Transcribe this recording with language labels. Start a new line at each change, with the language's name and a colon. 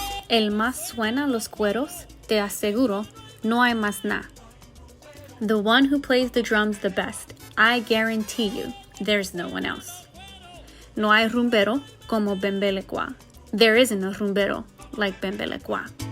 Spanish: El más suena los cueros, te aseguro, no hay más nada.
English: The one who plays the drums the best, I guarantee you, there's no one else.
Spanish: No hay rumbero como Bembelecua.
English: There isn't a rumbero like Bembelecua.